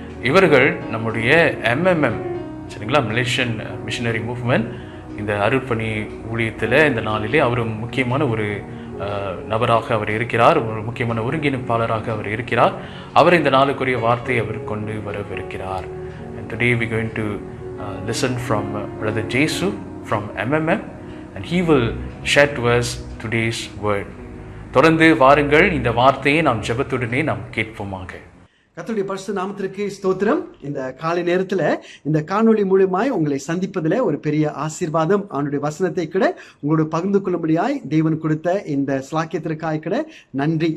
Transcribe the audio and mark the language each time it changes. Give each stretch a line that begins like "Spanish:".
Tamil: இவர்கள் நம்முடைய MMM, சரிங்களா, மலேசியன் மிஷனரி மூவ்மெண்ட், இந்த அருட்பணி ஊழியத்தில் இந்த நாளிலே அவர் முக்கியமான ஒரு நபராக அவர் இருக்கிறார், ஒரு முக்கியமான ஒருங்கிணைப்பாளராக அவர் இருக்கிறார். அவர் இந்த நாளுக்குரிய வார்த்தையை அவர் கொண்டு வரவிருக்கிறார்.
English: And today we are going to listen from Brother Jesu from MMM, and he will share to us today's word.
Tamil: தொடர்ந்து வாருங்கள், இந்த வார்த்தையை நாம் ஜெபத்துடனே நாம் கேட்போமாக. கர்த்தருடைய பரிசுத்த நாமத்திற்கு ஸ்தோத்திரம். இந்த காலை நேரத்துல இந்த காணொளி மூலமாய் உங்களை சந்திப்பதில் ஒரு பெரிய ஆசீர்வாதம். அவனுடைய வசனத்தை கூட உங்களோட பகிர்ந்து கொள்ளும்படியாய் தேவன் கொடுத்த இந்த ஸ்லாக்கியத்திற்காய் கூட நன்றி.